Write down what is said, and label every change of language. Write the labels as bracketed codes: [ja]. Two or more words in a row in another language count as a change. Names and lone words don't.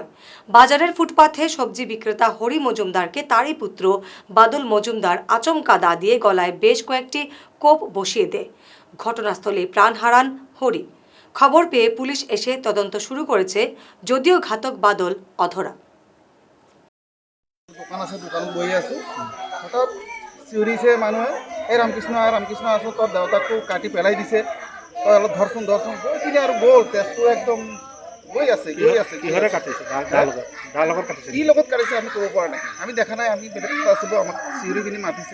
[bn] বাজারের ফুটপাথে সবজি বিক্রেতা হরি মজুমদারকে তারই পুত্র বাদল মজুমদার আচমকা দা দিয়ে গলায় বেশ কয়েকটি কোপ বসিয়ে দেয়। ঘটনাস্থলে প্রাণ হারান হরি। খবর পেয়ে পুলিশ এসে তদন্ত শুরু করেছে, যদিও ঘাতক বাদল অধরা। [as] দোকান বহি আছো হঠাৎ চিঞৰিছে মানুহে, এই ৰামকৃষ্ণ আছো, তোৰ দেউতাকটো কাটি পেলাই দিছে, তই অলপ ধৰচোন গৈ কিনে আৰু গ'ল। তেজটো একদম গৈ আছে। কি লগত কাটিছে আমি ক'ব পৰা নাই, আমি দেখা নাই, আমি বেলেগ আছিলোঁ, আমাক চিঞৰি কিনি মাতিছে।